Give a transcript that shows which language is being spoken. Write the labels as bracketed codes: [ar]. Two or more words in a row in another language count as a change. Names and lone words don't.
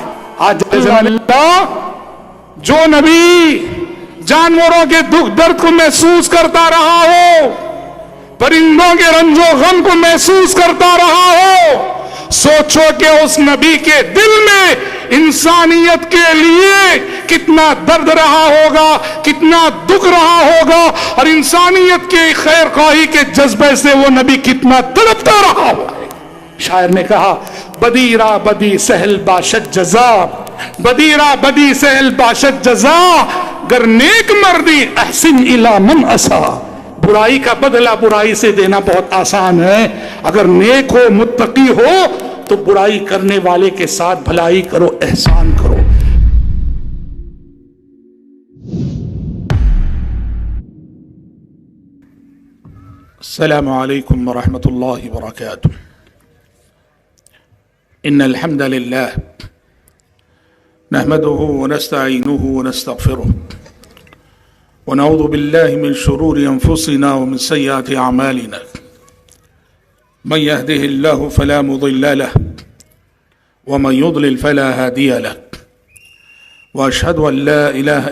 [ur] آج اللہ، جو نبی جانوروں کے دکھ درد کو محسوس کرتا رہا ہو، پرندوں کے رنج و غم کو محسوس کرتا رہا ہو، سوچو کہ اس نبی کے دل میں انسانیت کے لیے کتنا درد رہا ہوگا، کتنا دکھ رہا ہوگا، اور انسانیت کے خیر خواہی کے جذبے سے وہ نبی کتنا تڑپتا رہا ہوگا۔ شاعر نے کہا، [fa] بدیرہ بدی سہل باشد جزا، بدیرہ بدی سہل باشد جزا، گر نیک مردی [ar] احسن الی من اسا۔ [ur] برائی کا بدلہ برائی سے دینا بہت آسان ہے، اگر نیک ہو، متقی ہو، تو برائی کرنے والے کے ساتھ بھلائی کرو، احسان کرو۔ [ar] السلام علیکم ورحمۃ اللہ وبرکاتہ۔ ان الحمد لله نحمده ونستعينه ونستغفره ونعوذ بالله من شرور انفسنا ومن سيئات اعمالنا، من يهده الله فلا مضل له ومن يضلل فلا هادي له، واشهد ان لا اله